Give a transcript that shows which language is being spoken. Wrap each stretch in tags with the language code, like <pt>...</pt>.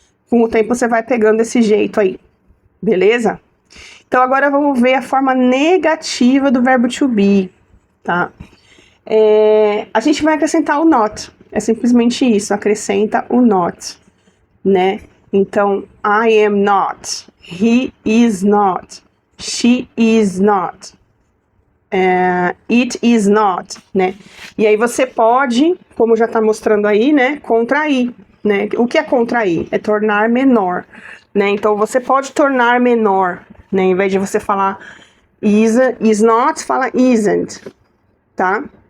<pt>Com o tempo você vai pegando esse jeito aí, beleza? Então, agora vamos ver a forma negativa do verbo to be, tá? A gente vai acrescentar o not. É simplesmente isso, acrescenta o not, né?</pt> <en>Então, I am not, he is not, she is not, it is not, né?</en> <pt>E aí você pode, como já tá mostrando aí, né, contrair, né? O que é contrair? É tornar menor, né? Então, você pode tornar menor, né? Em vez de você falar is not, fala isn't, tá?</pt>